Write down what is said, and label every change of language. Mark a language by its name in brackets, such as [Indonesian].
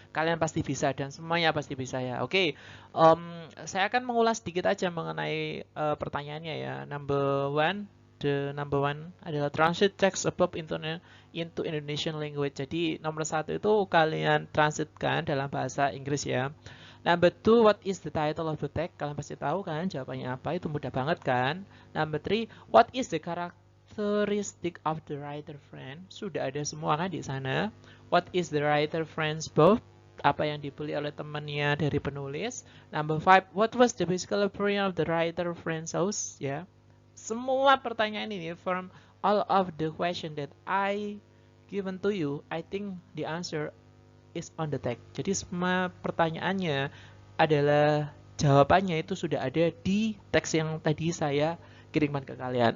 [Indonesian] Kalian pasti bisa dan semuanya pasti bisa ya. Oke, saya akan mengulas sedikit aja mengenai pertanyaannya ya. [English] The number one adalah translate text above into Indonesian language. [Indonesian] Jadi nomor satu itu kalian transitkan dalam bahasa Inggris ya. [English] Number two, what is the title of the text? [Indonesian] Kalian pasti tahu kan jawabannya apa, itu mudah banget kan. [English] Number three, what is the characteristic of the writer friend? [Indonesian] Sudah ada semua kan di sana. [English] What is the writer friend's both? [Indonesian] Apa yang dibeli oleh temannya dari penulis. [English] Number five, what was the physical appearance of the writer friend's house? [Indonesian] Ya, semua pertanyaan ini [English] from all of the question that I given to you, I think the answer is on the text. [Indonesian] Jadi semua pertanyaannya adalah jawabannya itu sudah ada di teks yang tadi saya kirimkan ke kalian.